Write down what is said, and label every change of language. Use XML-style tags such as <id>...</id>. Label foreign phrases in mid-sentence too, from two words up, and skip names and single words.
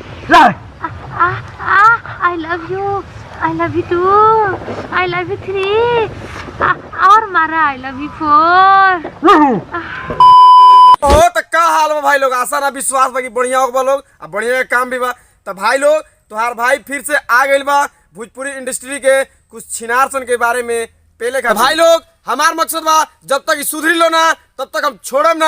<en>I love you. I love you too. I love you three.</en> <bho>और मारा</bho> <en>I love you four.</en> <bho>ओ तो का हाल बा भाई लोग, आशा ना विश्वास बा कि बढ़िया होगा लोग, अब बढ़िया काम भी बा। तो भाई लोग तुहार भाई फिर से आ गइल बा भोजपुरी इंडस्ट्री के कुछ छिनार सन के बारे में पहले का। भाई लोग हमार मकसद बा जब तक सुधरी लो ना तब तक हम छोड़म ना।</bho>